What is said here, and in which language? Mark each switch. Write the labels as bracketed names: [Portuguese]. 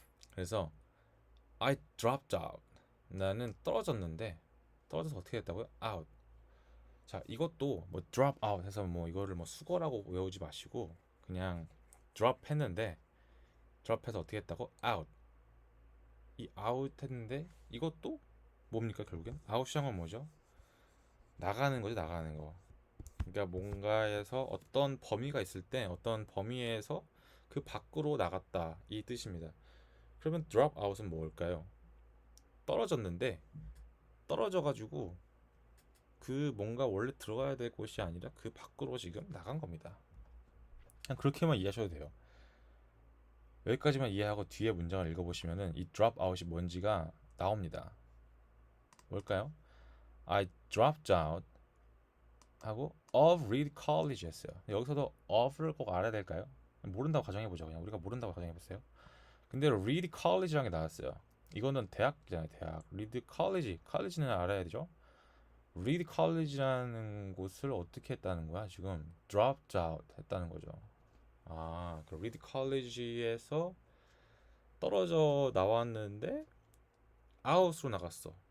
[Korean] 그래서 [English] I dropped out. [Korean] 나는 떨어졌는데 떨어져서 어떻게 됐다고요? [English] out. [Korean] 자, 이것도 뭐 [English] drop out [Korean] 해서 뭐 이거를 뭐 수거라고 외우지 마시고 그냥 drop 했는데 drop 해서 어떻게 했다고? out. 이 out 했는데 이것도 뭡니까 결국엔? out이란 건 뭐죠? 나가는 거죠, 나가는 거. 그러니까 뭔가에서 어떤 범위가 있을 때 어떤 범위에서 그 밖으로 나갔다 이 뜻입니다. 그러면 [English] drop out [Korean] 은 뭘까요? 떨어졌는데 떨어져가지고 그 뭔가 원래 들어가야 될 곳이 아니라 그 밖으로 지금 나간 겁니다. 그냥 그렇게만 이해하셔도 돼요. 여기까지만 이해하고 뒤에 문장을 읽어보시면은 이 [English] drop out [Korean] 이 뭔지가 나옵니다. 뭘까요? [English] I dropped out [Korean] 하고 [English] of Reed College [Korean] 했어요. 여기서도 of를 꼭 알아야 될까요? 모른다고 가정해보죠. 그냥 우리가 모른다고 가정해보세요. 근데 Reed College라는 게 나왔어요. 이거는 대학이잖아요. 대학. Reed College. college는 알아야 되죠. Reed College라는 곳을 어떻게 했다는 거야? 지금 [English] dropped out [Korean] 했다는 거죠. 아, 그 Reed College에서 떨어져 나왔는데 out으로 나갔어.